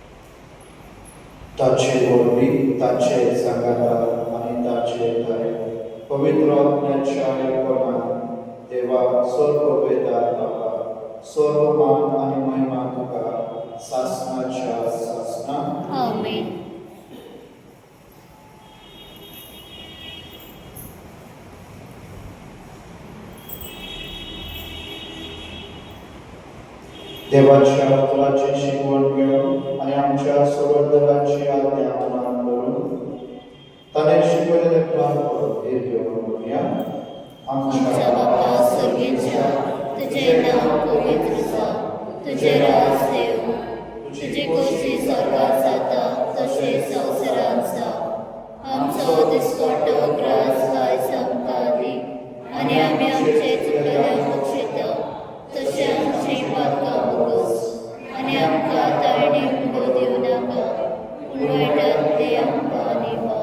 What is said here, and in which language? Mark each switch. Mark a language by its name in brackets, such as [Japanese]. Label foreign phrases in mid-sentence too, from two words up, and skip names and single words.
[Konkani] ताचे वरवीं ताचे सांगाता आनी ताचे पवित्र आत्म्याच्या एकपणान देवा स्वर्ग वेदात बाबा सर्व मान आणि महिमा तुका सासनाच्या सासना आमेन. [Marathi] देवाच्या मुलाची शिकवण घेऊन आणि आमच्या संवर्धनाची आज्ञा मनात करून त्याने शिकवलेले प्राण हे घेऊन बोलूया. [Konkani] आमच्या बापा स्वर्गीच्या, तुझे नाव पवित्र जावं, तुझे राज येवो, तुझी कोशी स्वर्गात जाता तशेंच संवसारांत जावं. आमचो दिसपट्टो ग्रास आयज आमकां दी, आनी आमी आमचे चुकलेल्यांक बक्षिता तशें आमची पातकां बगस, आनी आमकां तळणीक उडो दिवं नाका, पूण वायटांतली आमकां निवार.